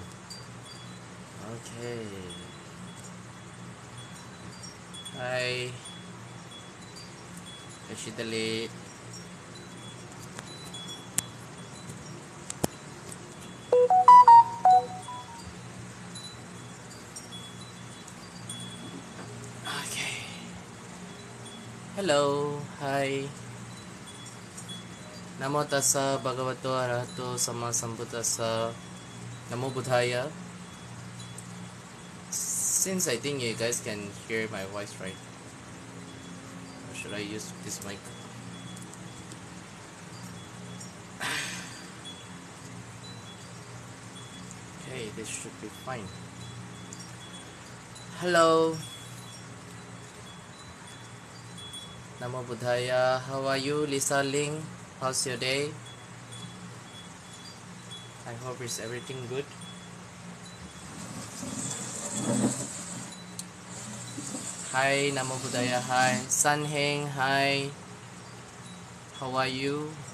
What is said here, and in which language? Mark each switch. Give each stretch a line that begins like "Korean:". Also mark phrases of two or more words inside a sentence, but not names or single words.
English: Okay. Hi, Tashley. Okay. Hello. Hi.
Pali: Namo tassa bhagavato arahato sama sambuddhassa. Namo buddhaya.
English: Since I think you guys can hear my voice, right? Or should I use this mic? Okay, this should be fine. Hello.
Pali: Namo buddhaya.
English: How are you, Lisa Ling? How's your day? I hope is everything good. Hi,
Pali: Namo Buddhaya.
English: Hi, San Heng. Hi, how are you?